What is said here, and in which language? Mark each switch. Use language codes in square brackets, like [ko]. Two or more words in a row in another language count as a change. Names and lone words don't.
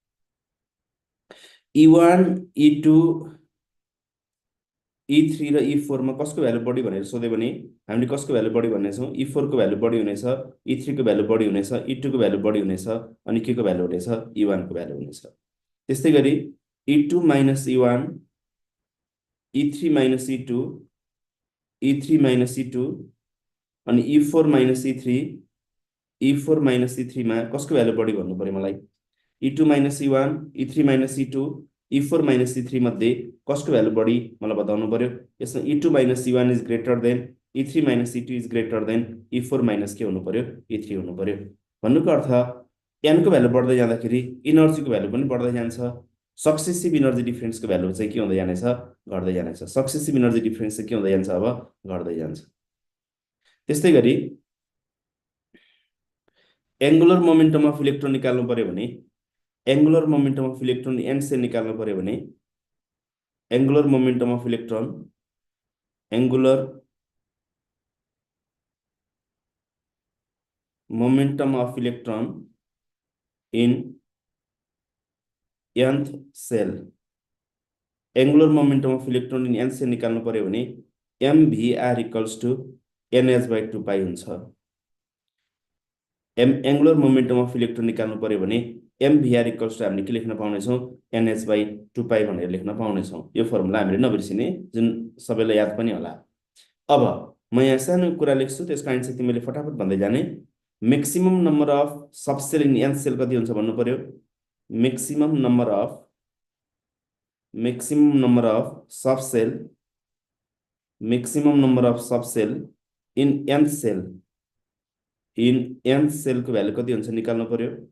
[ne] E1, E2, E3 र E4 मा कसको भ्यालु बढी भनेर सोध्यो भने हामीले कसको भ्यालु बढी भन्नेछौँ, E4 को भ्यालु बढी हुनेछ, E3 को भ्यालु बढी हुनेछ, E2 को भ्यालु बढी हुनेछ, अनि के को भ्यालु हुनेछ, E1 को भ्यालु हुनेछ। त्यस्तै गरी E2 माइनस E1, E3 माइनस E2, E3 माइनस E2, अनि E4 माइनस E3, E4 माइनस E3 मा कसको भ्यालु बढी भन्नु पर्यो मलाई, E2 माइनस E1, E3 माइनस E2, E4 माइनस E3 मध्ये कसको भ्यालु बढी मलाई बताउनु पर्यो। [en] यसमा E2 minus E1 is greater than, E3 minus E2 is greater than, [ne] E4 माइनस के हुनु पर्यो, E3 हुनु पर्यो। भन्नुको अर्थ एनको भ्यालु बढ्दै जाँदाखेरि इनर्जीको भ्यालु पनि बढ्दै जान्छ। [en] successive energy difference को [ne] भ्यालु चाहिँ के हुँदै जानेछ, घट्दै जानेछ। [en] successive energy difference [ne] चाहिँ के हुँदै जान्छ, अब घट्दै जान्छ। त्यस्तै गरी [en] angular momentum of electron [ne] निकाल्नु पर्यो भने, [en] angular momentum of electron n cell [ne] निकाल्नु पर्यो भने [en] angular momentum of electron, angular momentum of electron in nth cell. Angular momentum of electron in nth cell [ne] निकाल्नु पर्यो भने [en] mvr equals to nh by 2 pi हुन्छ. angular momentum of electron [ne] निकाल्नु पर्यो भने [en] mvr equals to [ne] हामीले के लेख्न पाउनेछौँ [en] nh by 2 pi [ne] भनेर लेख्न पाउनेछौँ. यो फर्मुला हामीले नबिर्सिने, जुन सबैलाई याद पनि होला. अब म यहाँ सानो कुरा लेख्छु, त्यसको आन्सर तिमीले फटाफट भन्दै जाने. [en] maximum number of subshell in nth cell [ne] कति हुन्छ भन्नु पर्यो. [en] maximum number of subshell in nth cell [ne] को भ्यालु कति हुन्छ निकाल्नु पर्यो.